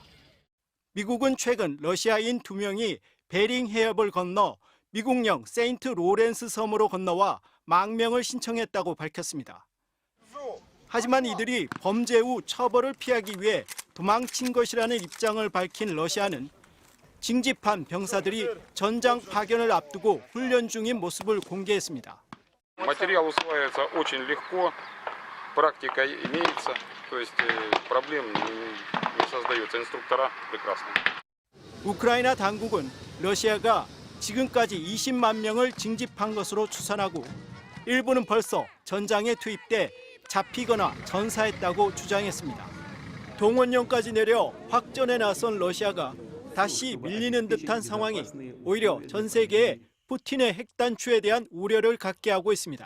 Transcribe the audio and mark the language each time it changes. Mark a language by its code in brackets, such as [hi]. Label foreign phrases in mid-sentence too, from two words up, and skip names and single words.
[ko] 미국은 최근 러시아인 2명이 베링 해협을 건너 미국령 세인트 로렌스 섬으로 건너와 망명을 신청했다고 밝혔습니다. 하지만 이들이 범죄 후 처벌을 피하기 위해 도망친 것이라는 입장을 밝힌 러시아는 징집한 병사들이 전장 파견을 앞두고 훈련 중인 모습을 공개했습니다. [ru] Материал усваивается очень легко, практика имеется, то есть проблем не создается. Инструктора прекрасные. [ko] 우크라이나 당국은 러시아가 지금까지 20만 명을 징집한 것으로 추산하고 일부는 벌써 전장에 투입돼 잡히거나 전사했다고 주장했습니다. 동원령까지 내려 확전에 나선 러시아가 다시 밀리는 듯한 상황이 오히려 전 세계에 푸틴의 핵단추에 대한 우려를 갖게 하고 있습니다.